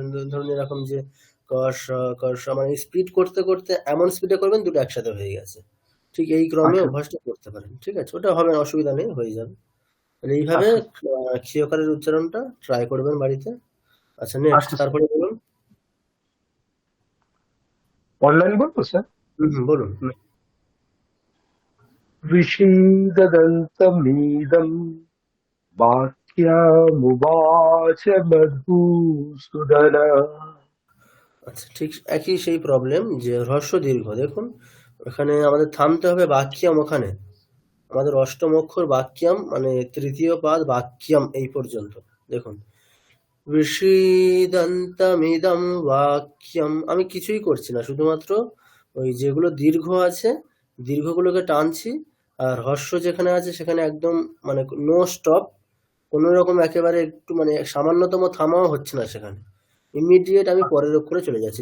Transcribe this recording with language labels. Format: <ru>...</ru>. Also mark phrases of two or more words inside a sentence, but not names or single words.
<bn>ধরুন এরকম যে কষ কষ, মানে স্পিড করতে করতে এমন স্পিডে করবেন দুটো একসাথে হয়ে গেছে। ঠিক এই ক্রমে আচ্ছা অভ্যাসটা করতে পারেন, ঠিক আছে? ওটা হবে না, অসুবিধা নেই, হয়ে যাবে। মানে এইভাবে আচ্ছা ক্ষীয়কারের উচ্চারণটা ট্রাই করবেন বাড়িতে। আচ্ছা, নেক্সট, আচ্ছা স্যার তারপরে বলুন। অনলাইন বলবো স্যার বলুন।</bn> <sa>विषीददन्तमीदं वाक्यमुवाच मधुसूदन</sa> <bn>আচ্ছা, ঠিক একই সেই প্রবলেম, যে হ্রস্ব দীর্ঘ। দেখুন, এখানে আমাদের থামতে হবে বাক্যাম, ওখানে আমাদের অষ্টম অক্ষর বাক্যাম, মানে তৃতীয় পাদ বাক্যাম এই পর্যন্ত। দেখুন,</bn> <sa>বিষিদন্তমিদম বাক্যম,</sa> <bn>আমি কিছুই করছি না, শুধুমাত্র ওই যেগুলো দীর্ঘ আছে দীর্ঘগুলোকে টানছি, আর হ্রস্ব যেখানে আছে সেখানে একদম মানে</bn> <en>no stop,</en> <bn>কোনো রকম একেবারে একটু মানে সামান্যতম থামাও হচ্ছে না সেখানে, ইমিডিয়েট আমি পরের অক্ষরে চলে যাচ্ছি।</bn>